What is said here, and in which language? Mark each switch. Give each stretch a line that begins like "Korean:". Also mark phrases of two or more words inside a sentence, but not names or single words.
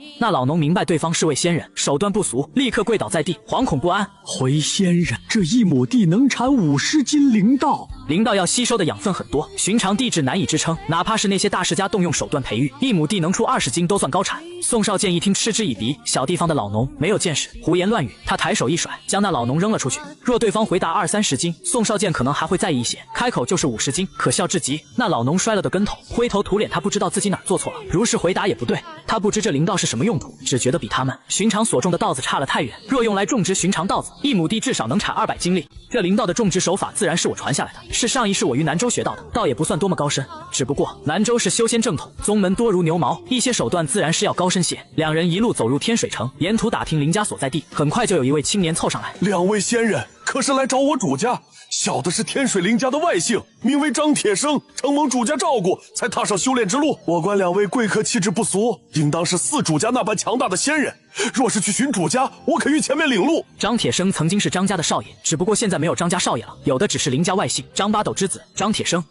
Chinese: 那老農明白對方是位仙人，手段不俗，立刻跪倒在地，惶恐不安。回仙人，這1畝地能產50斤靈道。靈道要吸收的養分很多，尋常地質難以支撐，哪怕是那些大世家動用手段培育，1畝地能出20斤都算高產。宋少劍一聽嗤之以鼻，小地方的老農沒有見識，胡言亂語。他抬手一甩，將那老農扔了出去。若對方回答20-30斤，宋少劍可能還會在意一些，開口就是50斤，可笑至極。那老農摔了個跟頭，灰頭土臉，他不知道自己哪兒做錯了，如實回答也不對。他不知這靈道是什麼用途，只覺得比他們尋常所種的稻子差了太遠。若用來種植尋常稻子，1畝地至少能產200斤粒。這靈道的種植手法自然是我傳下來的，是上一世我於南州學到的，倒也不算多麼高深。只不過南州是修仙正統，宗門多如牛毛，一些手段自然是要高深些。2人一路走入天水城，沿途打聽林家所在地，很快就有一位青年湊上來。 2位仙人可是來找我主家？小的是天水林家的外姓，名為張鐵生，承蒙主家照顧，才踏上修煉之路。我觀2位貴客氣質不俗，應當是4主家那般強大的仙人。若是去尋主家，我可於前面領路。張鐵生曾經是張家的少爺，只不過現在沒有張家少爺了，有的只是林家外姓張八斗之子張鐵生。